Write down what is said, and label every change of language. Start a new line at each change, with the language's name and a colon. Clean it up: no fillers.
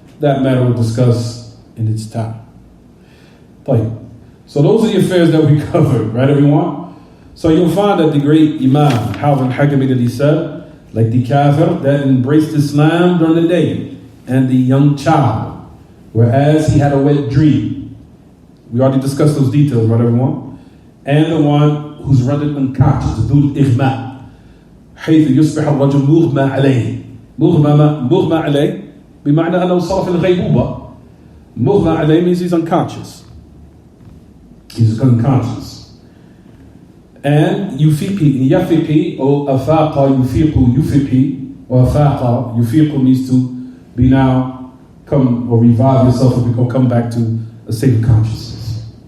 English: That matter we'll discuss in its time. So those are the affairs that we covered, right, everyone? So you'll find that the great Imam, Haafiz Al Hakamee, that he said, like the kafir that embraced Islam during the day, and the young child, whereas he had a wet dream. We already discussed those details, right, everyone? And the one who's rendered unconscious,
Arabic: ذو الإغماء, حيث يصبح الرجل مغمى عليه. مغمى عليه بمعنى أنه صار في الغيبوبة. مغمى عليه
English: means he's unconscious. He's unconscious. And yafiqi, or afaqa yufiqu yufiqi, or afaqa yufiqu means to be now, come or revive yourself or come back to a state of consciousness.